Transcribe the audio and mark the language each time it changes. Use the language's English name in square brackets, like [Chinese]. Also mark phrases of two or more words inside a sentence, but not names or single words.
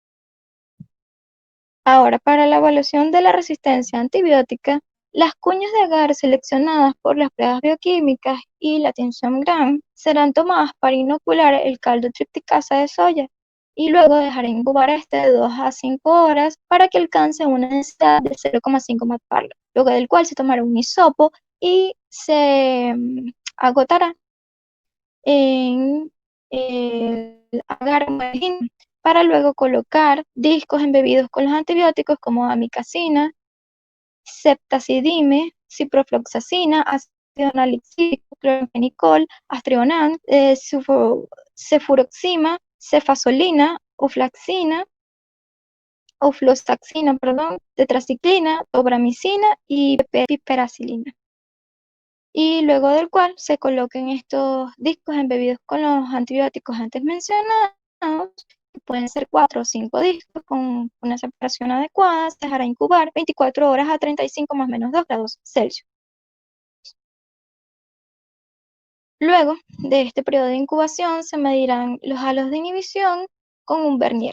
[Spanish] Ahora, para la evaluación de la resistencia antibiótica, las cuñas de agar seleccionadas por las pruebas bioquímicas y la tensión Gram serán tomadas para inocular el caldo tripticasa de soya y luego dejar incubar este de 2 a 5 horas para que alcance una densidad de 0,5 MPa, luego del cual se tomará un hisopo y se agotará en el agar para luego colocar discos embebidos con los antibióticos como amikacina, ceftazidime, ciprofloxacina, ácido nalixílico, clorfenicol, astrionam, cefuroxima, cefazolina, ofloxacina, tetraciclina, tobramicina y piperacilina. Y luego del cual se coloquen estos discos embebidos con los antibióticos antes mencionados, que pueden ser 4 o 5 discos con una separación adecuada, se dejará incubar 24 horas a 35 más menos 2 grados Celsius. Luego de este periodo de incubación se medirán los halos de inhibición con un vernier.